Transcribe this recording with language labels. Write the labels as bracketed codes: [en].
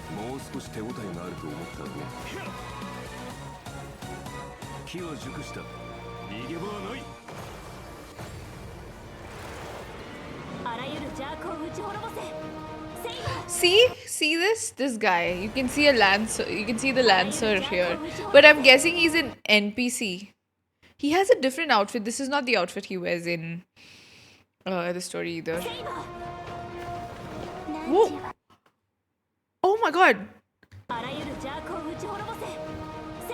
[ja] もう少し手応えがあると思ったのね。機は熟した。逃げ場はない。あらゆる邪悪を打ち滅ぼせ。セイバー。 [en] See this guy. You can see a lancer. You can see the lancer here. But I'm guessing he's an NPC. He has a different outfit. This is not the outfit he wears in the story either. Whoa! Oh my god! [ja] あらゆる邪悪を打ち滅ぼせ。